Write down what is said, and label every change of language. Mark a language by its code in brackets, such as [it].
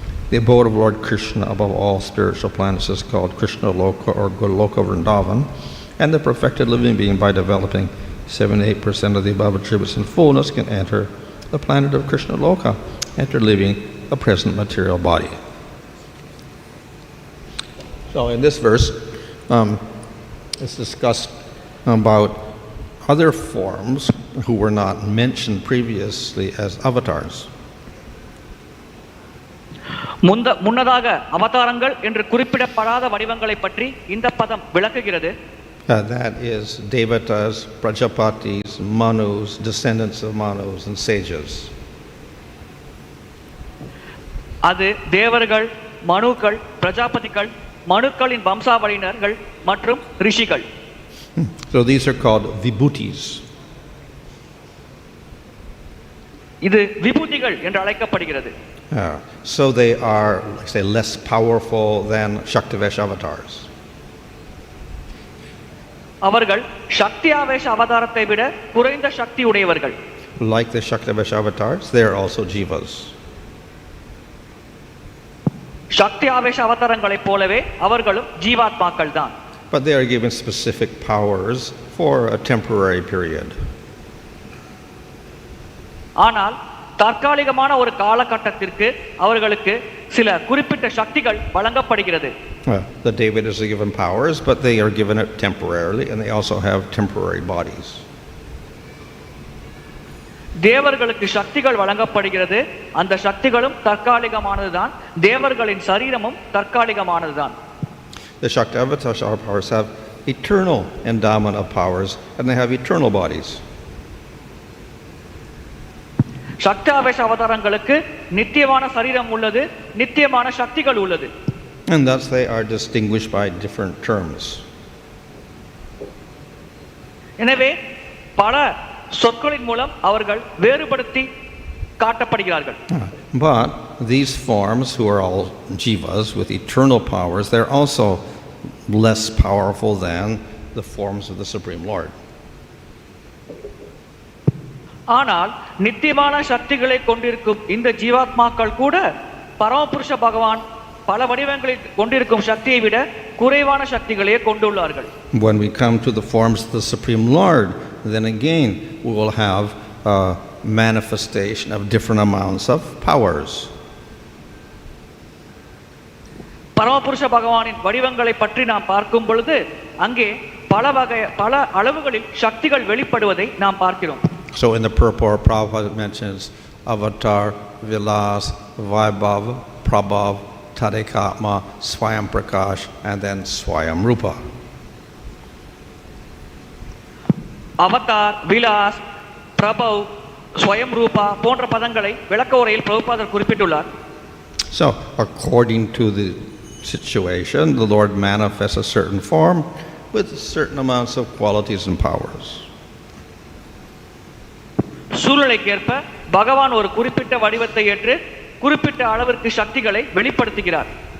[en] The abode of Lord Krishna above all spiritual planets is called Krishna Loka or Goloka Vrindavan, and the perfected living being, by developing 78% of the above attributes in fullness, can enter the planet of Krishna Loka after leaving a present material body. So in this verse, it's discussed about other forms who were not mentioned previously as avatars. [ta] முன்னதாக அவதாரங்கள் என்று குறிப்பிடப்படாத வடிவங்களை பற்றி இந்த பதம் விளக்குகிறது. [en] That is devatas, Prajāpatis, Manus, descendants of Manus, and sages. [ta] அது தேவர்கள், மனுக்கள், பிரஜாபதிகள், மனுக்களின் வம்சாவளியினர்கள் மற்றும் ரிஷிகள். [en] So these are called vibhutis. [ta] இது விபூதிகள் என்று அழைக்கப்படுகிறது. [en] So they are, like say, less powerful than Shaktivesh avatars. [ta] அவர்கள் சக்தி ஆவேஷ அவதாரத்தை விட குறைந்த சக்தி உடையவர்கள். [en] Like the Shaktivesh avatars, they are also jivas. [ta] சக்தி ஆவேஷ அவதாரங்களைப் போலவே அவர்களும் ஜீவாத்மாக்கள் தான். [en] But they are given specific powers for a temporary period. [ta] ஆனால் தற்காலிகமான ஒரு காலகட்டத்திற்கு அவர்களுக்கு சில குறிப்பிட்ட சக்திகள் வழங்கப்படுகிறது. [en] The devatas are given powers, but they are given it temporarily, and they also have temporary bodies. [ta] தேவர்களுக்கு சக்திகள் வழங்கப்படுகிறது. அந்த சக்திகளும் தற்காலிகமானதுதான். தேவர்களின் சரீரமும் தற்காலிகமானதுதான். [en] The Shakti avatars powers have eternal endowment of powers and they have eternal bodies. [ta] சக்தாவேஷ அவதாரங்களுக்கு நித்தியமான சரீரம் உள்ளது, நித்தியமான சக்திகள் உள்ளது. [en] And thus they are distinguished by different terms. [ta] எனவே பல சொற்களின் மூலம் அவர்கள் வேறுபடுத்தி காட்டப்படுகிறார்கள். [en] But these forms, who are all jivas with eternal powers, they're also less powerful than the forms of the Supreme Lord. [ta] ஆனால் நித்தியமான சக்திகளை கொண்டிருக்கும் இந்த ஜீவாத்மாக்கள் கூட பரமபுருஷ பகவான் பல வடிவங்களில் கொண்டிருக்கும் சக்தியை விட குறைவான சக்திகளையே கொண்டுள்ளார்கள். [en] When we come to the forms of the Supreme Lord, then again we will have a manifestation of different amounts of powers. [ta] பரமபுருஷ பகவானின் வடிவங்களை பற்றி நாம் பார்க்கும் பொழுது அங்கே பல அளவுகளில் சக்திகள் வெளிப்படுவதை நாம் பார்க்கிறோம். [en] So in the Purport, Prabhupada mentions avatar, vilas, vaibhav, prabhav, tadekatma, swayam prakash, and then swayam rupa. [ta] Avatar, Vilas, பிரபவ், ஸ்வயம் ரூபா போன்ற பதங்களை விளக்க உரையில் பிரபுபாதர் குறிப்பிட்டுள்ளார். [en] So according to the situation, the Lord manifests a certain form with certain amounts of qualities and powers. [ta] சூழ்நிலைக்கேற்ப பகவான் ஒரு குறிப்பிட்ட வடிவத்தை ஏற்று குறிப்பிட்ட அளவிற்கு சக்திகளை வெளிப்படுத்துகிறார்.